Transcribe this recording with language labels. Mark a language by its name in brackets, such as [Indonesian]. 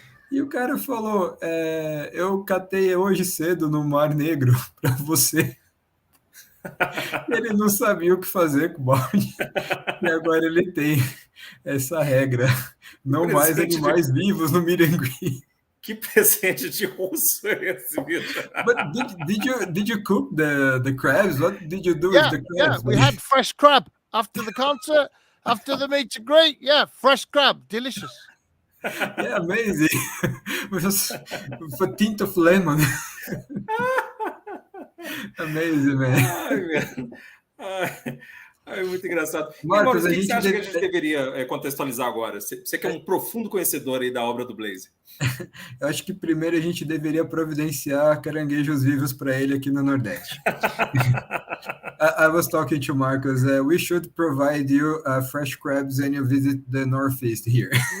[Portuguese] E o cara falou, eu catei hoje cedo no Mar Negro para você. Ele não sabia o que fazer com o balde. E agora ele tem essa regra. Não mais animais vivos no meet and greet. Que presente de russo é esse, Vitor? [English] But did you cook the crabs? What did you do with the crabs? Yeah, we had fresh crab after the concert, after the meet and greet. Yeah, fresh crab, delicious. Yeah, amazing. With a tint of lemon. Amazing, man. [Portuguese] Ai, muito engraçado. Marcos, o que você acha que a gente deveria contextualizar agora? Você que é um profundo conhecedor aí da obra do Blayse. Eu acho que primeiro a gente deveria providenciar caranguejos vivos para ele aqui no Nordeste. [English] I was talking to Marcos. We should provide you fresh crabs when you visit the Northeast here.